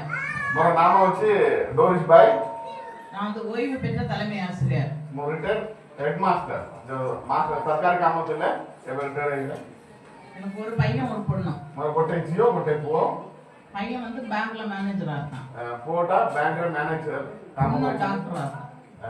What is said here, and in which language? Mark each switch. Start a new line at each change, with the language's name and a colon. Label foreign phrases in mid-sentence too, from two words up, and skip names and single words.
Odia: ମୋର ନାମ ଅଛି ଡୋରିଶ ଭାଇ
Tamil: நான் வந்து ஓய்வு பெற்ற தலைமை ஆசிரியர்.
Odia: ମୁଁ
English: retired headmaster
Odia: ଯୋଉ ମାଷ୍ଟର ସରକାରୀ କାମ ଥିଲେ ଏବେ ରିଟାୟାର୍ଡ ହେଇଗଲେ
Tamil: எனக்கு ஒரு பையன் ஒரு பொண்ணு.
Odia: ମୋର ଗୋଟେ ଝିଅ ଗୋଟେ ପୁଅ
Tamil: பையன் வந்து பேங்க்ல மேனேஜரா இருக்கான்.
Odia: ପୁଅଟା ବ୍ୟାଙ୍କର ମ୍ୟାନେଜର କାମ
Tamil: பொண்ணு
Odia: କରୁଛି
Tamil: டாக்டரா இருக்கான்.